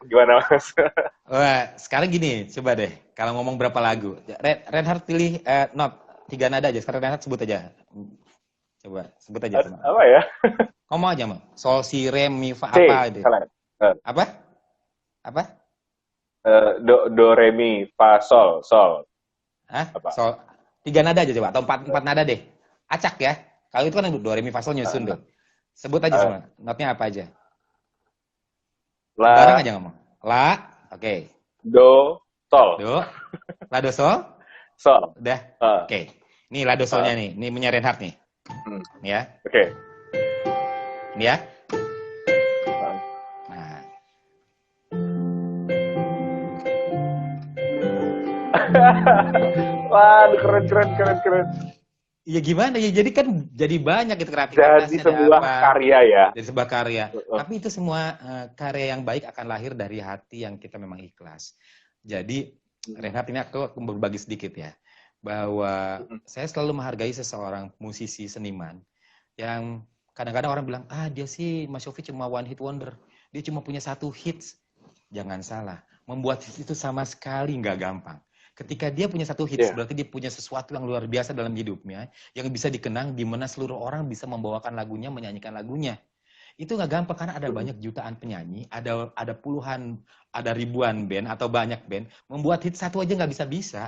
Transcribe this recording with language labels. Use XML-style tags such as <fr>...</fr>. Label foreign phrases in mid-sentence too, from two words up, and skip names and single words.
<id>Gimana Mas? Wah, sekarang gini, coba deh, kalau ngomong berapa lagu, Reinhard pilih not 3 nada aja. Sekarang Reinhard sebut aja. Coba sebut aja sama. Apa ya? Ngomong aja, Mak. Sol, si, re, mi, fa, C, apa deh. salah. Apa? Apa? Do, re, mi, fa, sol, sol. Hah? Apa? Sol, 3 nada aja coba, atau 4 nada deh. Acak ya. Kalau itu kan do, re, mi, fa, sol nyusun tuh. Sebut aja semua. Notnya apa aja? Bareng La, aja ngomong. La, oke. do, sol. Do, la, do, sol. Sol. Udah. Oke. Ini la, do, solnya nih. Ini punya Reinhard nih. Nih ya. Oke. Ini ya. Nah. Waduh, keren. Ya gimana ya? Jadi kan jadi banyak gitu Jadi kreativitasnya ada sebuah apa? karya ya. Dari sebuah karya. Tapi itu semua karya yang baik akan lahir dari hati yang kita memang ikhlas. Jadi Reinhard, ini aku berbagi sedikit ya. Bahwa saya selalu menghargai seseorang musisi seniman yang kadang-kadang orang bilang, dia sih Mas Yofi cuma</id> <en>one hit wonder.</en> <id>Dia cuma punya 1 hits. Jangan salah. Membuat hits itu sama sekali nggak gampang. Ketika dia punya 1 hits, berarti dia punya sesuatu yang luar biasa dalam hidupnya, yang bisa dikenang di mana seluruh orang bisa membawakan lagunya, menyanyikan lagunya. Itu nggak gampang karena ada banyak jutaan penyanyi, ada puluhan, ada ribuan band atau banyak band, membuat hit satu aja nggak bisa-bisa.</id>